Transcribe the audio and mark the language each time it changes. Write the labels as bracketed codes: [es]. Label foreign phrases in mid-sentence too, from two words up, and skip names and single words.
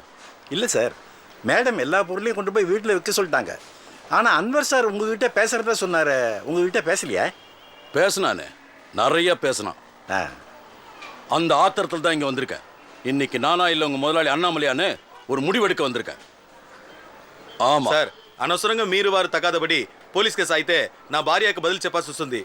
[ta] இல்லை சார், மேடம் எல்லா பொருளையும் கொண்டு போய் வீட்டில் வைக்க சொல்லிட்டாங்க. ஆனால் அன்வர் சார் உங்ககிட்ட பேசுகிறத சொன்னார், உங்ககிட்ட பேசலையா? பேசினானே, நிறைய பேசினான். அந்த ஆத்திரத்தில் தான் இங்கே வந்திருக்கேன். இன்னைக்கு நானா இல்லை உங்கள் முதலாளி அண்ணாமலையான்னு ஒரு முடிவெடுக்க வந்திருக்கேன். ஆமாம் [te] సార్, అనవసరంగా మీరు వారు తగాదబడి పోలీస్ కేసు అయితే నా భార్యకు బదులు చెప్పాల్సి వస్తుంది.